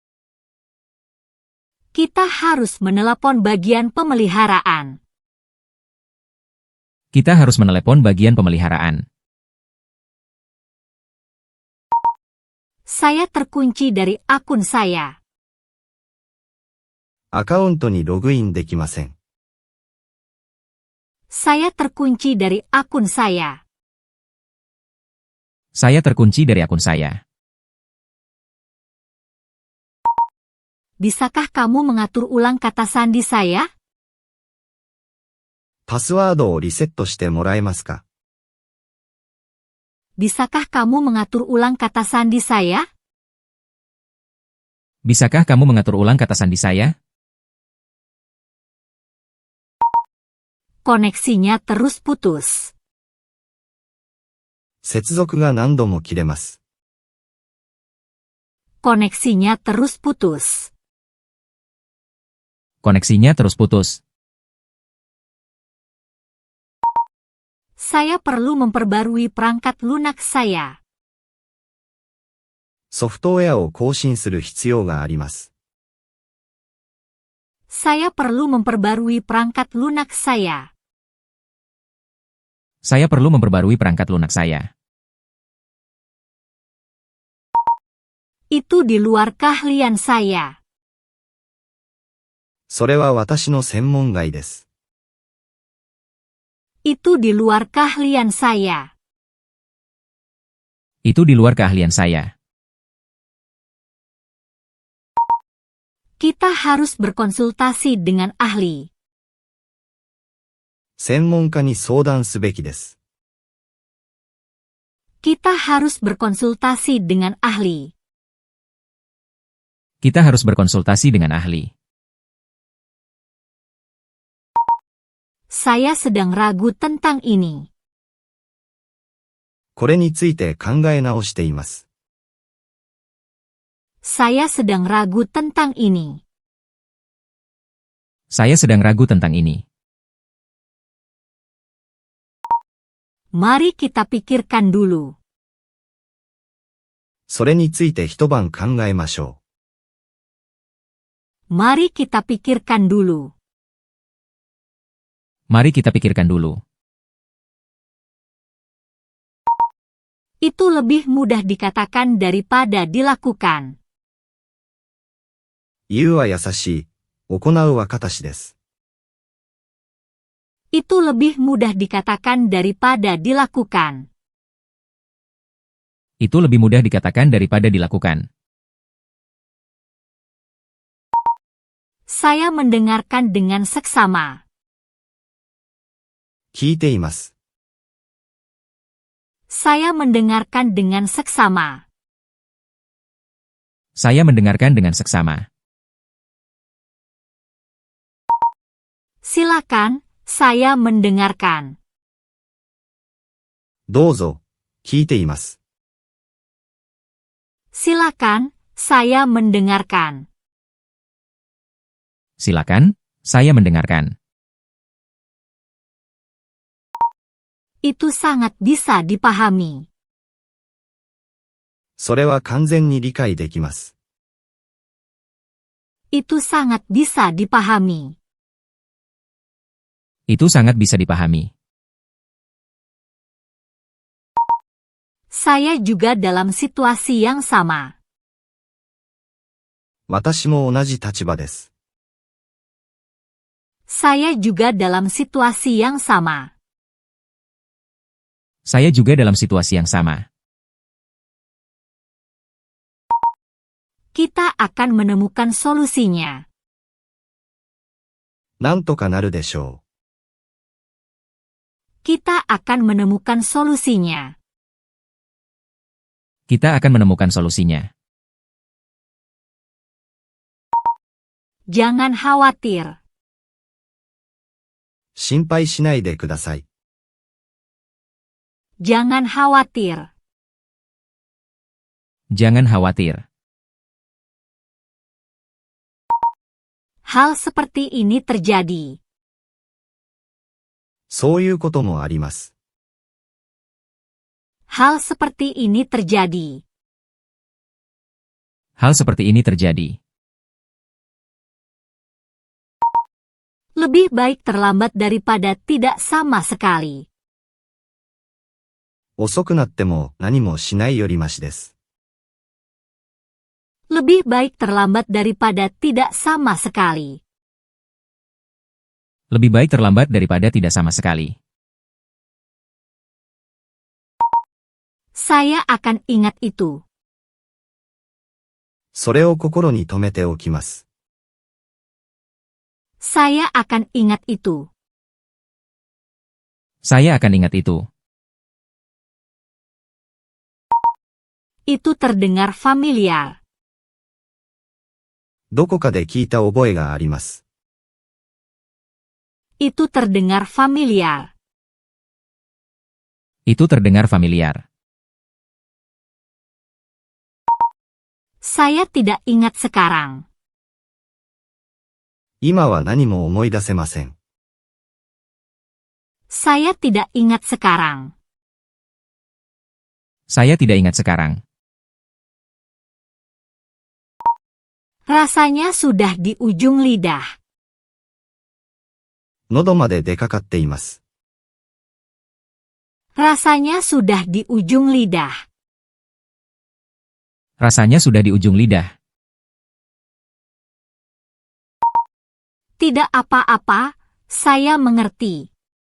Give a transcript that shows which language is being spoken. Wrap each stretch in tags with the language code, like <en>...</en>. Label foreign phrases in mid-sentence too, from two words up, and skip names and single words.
<id>Kita harus menelepon bagian pemeliharaan. Kita harus menelepon bagian pemeliharaan. Saya terkunci dari akun saya.</id> <ja>アカウントにログインできません。</ja> <id>Saya terkunci dari akun saya. Saya terkunci dari akun saya. Bisakah kamu mengatur ulang kata sandi saya?</id> <ja>パスワードをリセットしてもらえますか？</ja> <id>Bisakah kamu mengatur ulang kata sandi saya? Bisakah kamu mengatur ulang kata sandi saya? Koneksinya terus putus.</id> <ja>接続が何度も切れます。</ja> <id>Koneksinya terus putus. Koneksinya terus putus. Saya perlu memperbarui perangkat lunak saya.</id> <ja>ソフトウェアを更新する必要があります。</ja> <id>Saya perlu memperbarui perangkat lunak saya. Saya perlu memperbarui perangkat lunak saya. Itu di luar keahlian saya.</id> <ja>それは私の専門外です。</ja> <id>Itu di luar keahlian saya. Itu di luar keahlian saya. Kita harus berkonsultasi dengan ahli.</id> <ja>専門家に相談すべきです。</ja> <id>Kita harus berkonsultasi dengan ahli. Kita harus berkonsultasi dengan ahli. Saya sedang ragu tentang ini.</id> <ja>これについて考え直しています。</ja> <id>Saya sedang ragu tentang ini. Saya sedang ragu tentang ini. Mari kita pikirkan dulu.</id> <ja>それについて一晩考えましょう。</ja> <id>Mari kita pikirkan dulu. Mari kita pikirkan dulu. Itu lebih mudah dikatakan daripada dilakukan.</id> <ja>言うは優しい、行うは堅しです。</ja> <id>Itu lebih mudah dikatakan daripada dilakukan. Itu lebih mudah dikatakan daripada dilakukan. Saya mendengarkan dengan seksama.</id> <ja>聞いています。</ja> <id>Saya mendengarkan dengan seksama. Saya mendengarkan dengan seksama. Silakan, saya mendengarkan.</id> <ja>どうぞ、聞いています。</ja> <id>Silakan, saya mendengarkan. Silakan, saya mendengarkan. Itu sangat bisa dipahami.</id> <ja>それは完全に理解できます。</ja> <id>Itu sangat bisa dipahami. Itu sangat bisa dipahami. Saya juga dalam situasi yang sama.</id> <ja>私も同じ立場です。</ja> <id>Saya juga dalam situasi yang sama. Saya juga dalam situasi yang sama. Kita akan menemukan solusinya.</id> <ja>なんとかなるでしょう。</ja> <id>Kita akan menemukan solusinya. Kita akan menemukan solusinya. Jangan khawatir.</id> <ja>心配しないでください。</ja> <id>Jangan khawatir. Jangan khawatir. Hal seperti ini terjadi.</id> <ja>そういうこともあります。</ja> <id>Hal seperti ini terjadi. Hal seperti ini terjadi. Lebih baik terlambat daripada tidak sama sekali.</id> <ja>遅くなっても何もしないよりましです。</ja> <id>Lebih baik terlambat daripada tidak sama sekali. Lebih baik terlambat daripada tidak sama sekali. Saya akan ingat itu.</id> <ja>それを心に留めておきます。</ja> <id>Saya akan ingat itu. Saya akan ingat itu. Itu terdengar familiar.</id> <ja>どこかで聞いた覚えがあります。</ja> <id>Itu terdengar familiar. Itu terdengar familiar. Saya tidak ingat sekarang.</id> <ja>今は何も思い出せません。</ja> <id>Saya tidak ingat sekarang. Saya tidak ingat sekarang. Rasanya sudah di ujung lidah.</id> <ja>喉まで出かかっています。</ja> <id>Rasanya sudah di ujung lidah. Rasanya sudah di ujung lidah. Tidak apa-apa, saya mengerti.</id>